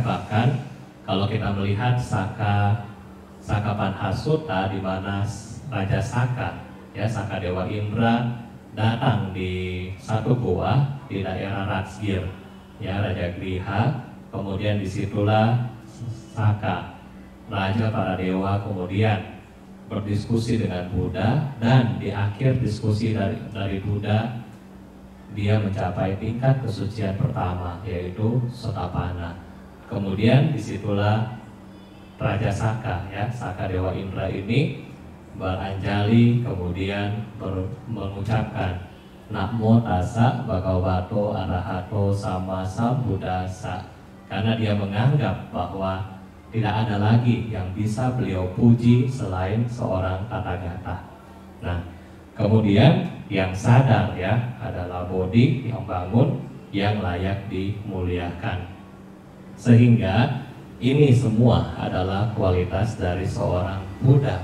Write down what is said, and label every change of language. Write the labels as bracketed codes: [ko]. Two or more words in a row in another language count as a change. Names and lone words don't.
[id] Bahkan kalau kita melihat Saka Panhasutta, di mana Raja Saka ya, Saka Dewa Indra datang di satu gua di daerah Ratsgir ya, Raja Griha, kemudian disitulah Saka, raja para dewa, kemudian berdiskusi dengan Buddha, dan di akhir diskusi dari Buddha dia mencapai tingkat kesucian pertama, yaitu Sotapanna. Kemudian disitulah Raja Saka, ya, Saka Dewa Indra ini beranjali, kemudian mengucapkan [pi] Namo tassa bhagavato arahato sama sambuddhassa, [id] karena dia menganggap bahwa tidak ada lagi yang bisa beliau puji selain seorang Tathagata. Nah, kemudian yang sadar, ya, adalah Bodhi yang bangun, yang layak dimuliakan. Sehingga ini semua adalah kualitas dari seorang Buddha.